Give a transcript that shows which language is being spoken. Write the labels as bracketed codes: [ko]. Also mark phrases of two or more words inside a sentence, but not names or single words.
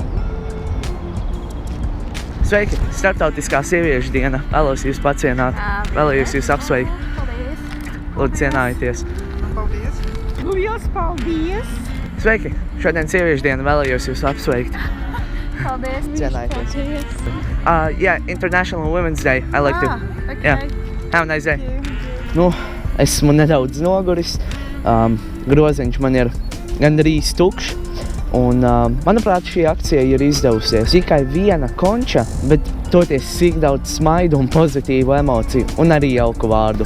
[lv] Sveiki! Starptautiskā sieviešu diena. Vēlos jūs pacienāt. Vēlos jūs apsveikt. Lūdzu, cienājieties. Paldies! Liels paldies! Sveiki! Šodien sieviešu diena. Vēlos jūs apsveikt. Paldies! Cienājieties. [en] Yeah, International Women's Day. I like to. Okay. Yeah. Have a nice day. [lv] Nu, esmu nedaudz noguris. Groziņš man ir gandrīz tukšs. Un, manuprāt, šī akcija ir izdevusies. Tikai viena konča, bet toties cik daudz smaidu un pozitīvu emociju un arī jauku vārdu.